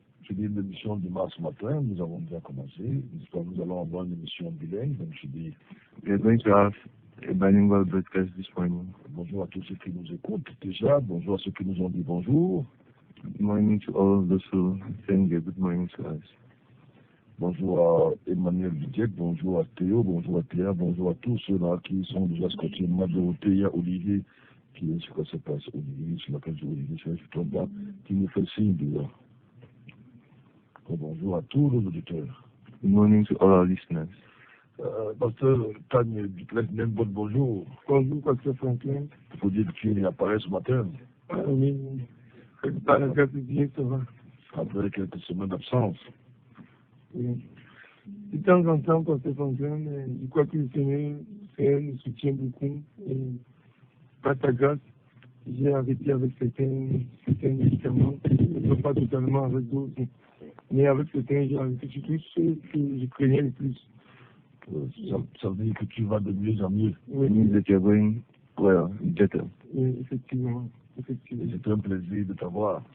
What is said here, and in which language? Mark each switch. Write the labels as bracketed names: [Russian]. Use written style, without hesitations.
[French] Je dis l'émission du mars matin, nous avons déjà commencé. Nous allons avoir une émission bilingue, donc je dis. [English] We are going to have a bilingual broadcast this morning. [French] Bonjour à tous ceux qui nous écoutent déjà, bonjour à ceux qui nous ont dit bonjour. [English] Good morning to all those who send a good morning to us. [French] Bonjour à Emmanuel Vidiek, bonjour à Théo, bonjour à Théa, bonjour à tous ceux-là qui sont déjà scotchés. Dorothée, Olivier, qui est ce que ça passe, Olivier, sur la page d'Olivier, je tombe là, qui nous fait signe déjà. Bonjour à tous nos auditeurs. [English] Good morning to all our listeners. [French] Pasteur Tagne Duplessis, même bonjour. Bonjour, Pasteur Franklin. Il faut dire que tu apparaît ce matin. Oui, ça bien, ça va. Après quelques semaines d'absence. Oui. De temps en temps, Pasteur Franklin, je crois que le Seigneur nous soutient beaucoup. Et par ta grâce, j'ai arrêté avec certains médicaments, pas totalement avec d'autres. Mais avec certains, j'ai arrêté surtout ceux que je craignais le plus. Ça veut dire que tu vas de mieux en mieux. [English] Oui, means that you're going well, better. [French] Oui, effectivement. C'est un plaisir de t'avoir.